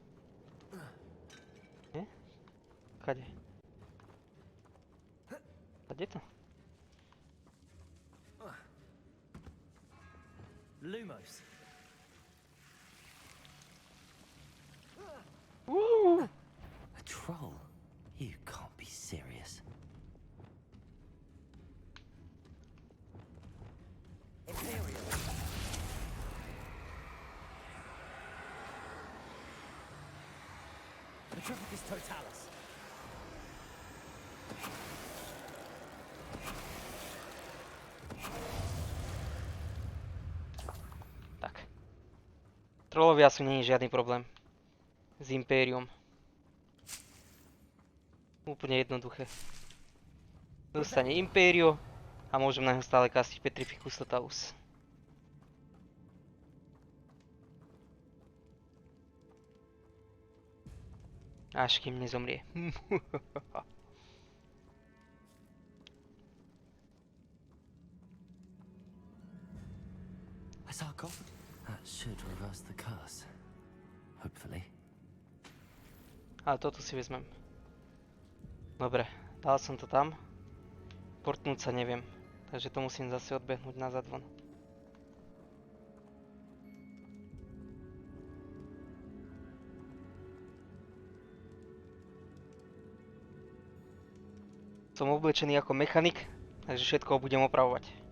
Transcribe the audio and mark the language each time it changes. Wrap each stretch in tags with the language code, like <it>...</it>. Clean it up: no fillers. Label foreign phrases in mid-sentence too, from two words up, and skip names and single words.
<sk>Nie? Kade? Kade to? Lumos.</sk> <en>A troll? You can't be serious. Imperial. Metropolis Totalis.</en> <sk>Tak. Trollovia sú nie je žiadny problém. S Impérium. Úplne jednoduché. Dostane Império a môžem na neho stále kastiť Petrificus Totalus. Až kým nezomrie.</sk> <en>A sarcophagus? That should reverse the curse. Hopefully.</en> <sk>Ale toto si vezmem. Dobre, dal som to tam. Portnúť sa neviem, takže to musím zase odbehnúť nazad von. Som oblečený ako mechanik, takže všetko budem opravovať.</sk>